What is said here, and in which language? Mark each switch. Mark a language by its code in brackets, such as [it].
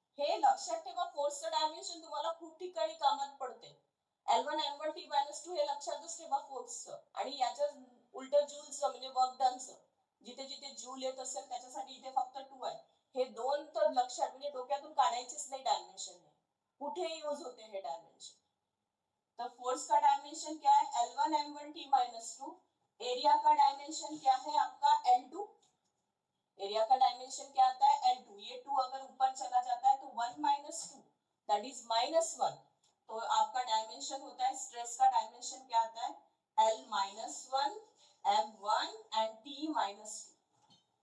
[mr] हे लक्षात ठेवा, फोर्सचं डायमेन्शन तुम्हाला खूप ठिकाणी कामात पडते. L1 M1 T minus 2 हे लक्षातच ठेवा फोर्सचं. आणि याच्या उलट जूलचं म्हणजे वर्क डनचं, जिथे जिथे जूल येत असेल त्याच्यासाठी इथे फक्त 2 आहे. हे दोन तर लक्षात म्हणजे डोक्यातून काढायचेच नाही डायमेन्शन. कुठे यूज होते हे डायमेन्शन. [hi] तो फोर्स का डायमेंशन क्या है, L1 M1 T minus 2. Area का डायमेंशन क्या है आपका, L2. एरिया का डायमेंशन क्या आता है, L2. ये 2 अगर ऊपर चला जाता है तो 1 minus 2, दैट इज -1. तो आपका डायमेंशन होता है, स्ट्रेस का डायमेंशन क्या आता है, L minus 1 M1 and T minus 2.